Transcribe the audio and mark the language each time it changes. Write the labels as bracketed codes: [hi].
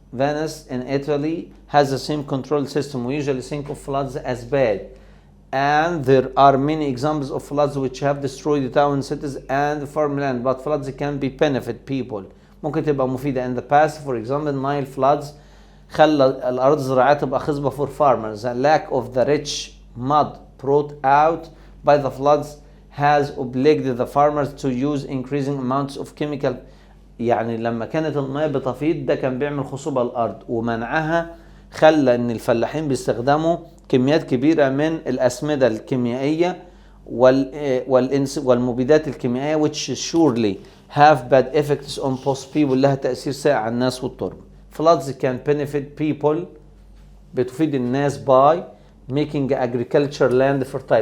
[en] Venice in Italy has the same control system. We usually think of floods as bad, and there are many examples of floods which have destroyed town, cities and farmland, but floods can be benefit people. [ar] ممكن تبقى مفيدة. [en] In the past, for example, Nile floods [ar] خلى الأرض الزراعية تبقى خصبة [en] for farmers. The lack of the rich mud brought out by the floods has obliged the farmers to use increasing amounts of chemical. [ar] يعني لما كانت المياه بتفيض ده كان بيعمل خصوبة الأرض، ومنعها خلى إن الفلاحين بيستخدموا كميات كبيرة من الأسمدة الكيميائية والمبيدات الكيميائية [en] which surely have bad effects on post people. [ar] لها تأثير سيء على الناس والتربة. [en] Floods can benefit people. [ar] بتفيد الناس [en] by making agriculture land fertile.